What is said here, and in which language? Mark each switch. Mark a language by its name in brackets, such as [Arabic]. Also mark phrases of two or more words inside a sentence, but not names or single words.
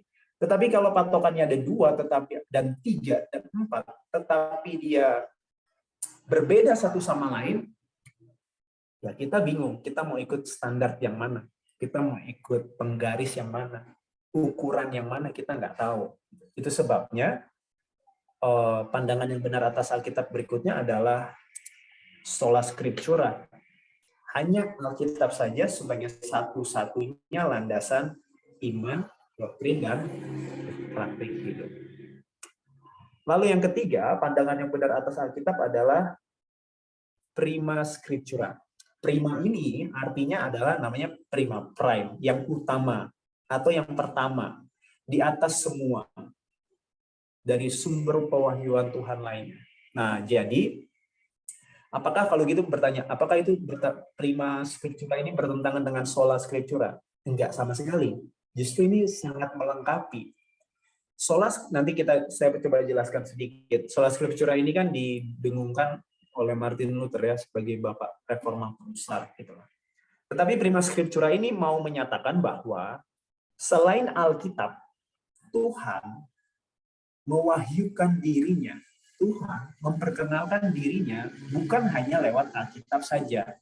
[Indonesian] Tetapi kalau patokannya ada dua, tetapi dan tiga dan empat, tetapi dia berbeda satu sama lain, ya kita bingung. Kita mau ikut standar yang mana? Kita mau ikut penggaris yang mana? Ukuran yang mana? Kita nggak tahu. Itu sebabnya pandangan yang benar atas Alkitab berikutnya adalah [Latin] sola scriptura. [Indonesian] Hanya Alkitab saja sebagai satu-satunya landasan iman, doktrin, dan praktik hidup. Lalu yang ketiga, pandangan yang benar atas Alkitab adalah [Latin] prima scriptura. [Indonesian] Prima ini artinya adalah namanya prima, prime, yang utama atau yang pertama, di atas semua dari sumber pewahyuan Tuhan lainnya. Nah, jadi apakah kalau gitu bertanya, apakah itu [Latin] prima scriptura [Indonesian] ini bertentangan dengan [Latin] sola scriptura? [Indonesian] Enggak sama sekali. Justru ini sangat melengkapi. Sola, nanti saya coba jelaskan sedikit. [Latin] Sola scriptura [Indonesian] ini kan didengungkan oleh Martin Luther ya sebagai bapak reformator besar gitu. Tetapi [Latin] prima scriptura [Indonesian] ini mau menyatakan bahwa selain Alkitab, Tuhan mewahyukan dirinya. Tuhan memperkenalkan dirinya bukan hanya lewat Alkitab saja.